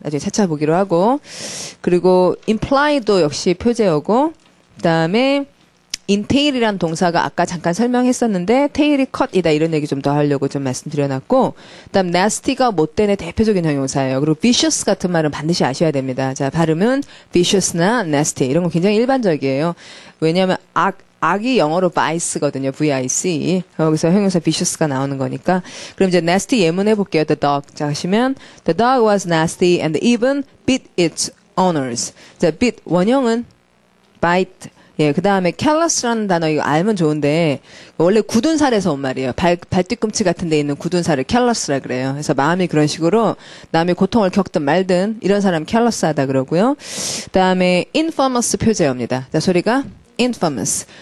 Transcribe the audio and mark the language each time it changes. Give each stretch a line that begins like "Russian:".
Korean: 나중에 차차 보기로 하고 그리고 imply도 역시 표제어고 그 다음에 entail이란 동사가 아까 잠깐 설명했었는데 tail이 cut이다 이런 얘기 좀 더 하려고 좀 말씀드려놨고 그다음 nasty가 못된의 대표적인 형용사예요. 그리고 vicious 같은 말은 반드시 아셔야 됩니다. 자 발음은 vicious나 nasty 이런 거 굉장히 일반적이에요. 왜냐하면 악이 영어로 vice거든요. vice. 여기서 형용사 vicious가 나오는 거니까. 그럼 이제 nasty 예문해 볼게요.
English: The dog.
Korean: 자 하시면
English: the dog was nasty and even bit its owners.
Korean: 자 bit 원형은 bite. 예, 그 다음에 callous라는 단어 이거 알면 좋은데 원래 굳은 살에서 온 말이에요. 발뒤꿈치 같은 데 있는 굳은 살을 callous라 그래요. 그래서 마음이 그런 식으로 남의 고통을 겪든 말든 이런 사람 callous하다 그러고요. 그 다음에 infamous 표제어입니다. 자, 소리가 infamous.